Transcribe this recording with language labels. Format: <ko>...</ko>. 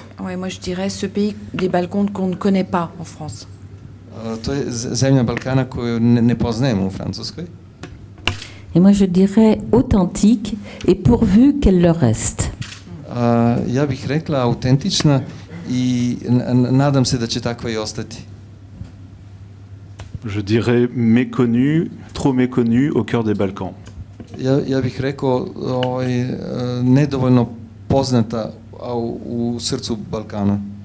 <fr>Moi je dirais ce pays des Balkans qu'on ne connaît pas en France.</fr> <sr>To je zemlja Balkana koju ne poznajemo u Francuskoj.</sr> <fr>Et moi je dirais authentique et pourvu qu'elle le reste.</fr> <sr>Ja bih rekla autentična i nadam se da će takva i ostati.</sr> <fr>Je dirais méconnu, trop méconnu au cœur des Balkans.</fr> <sr>Ja bih rekao nedovoljno poznata u srcu Balkana.</sr>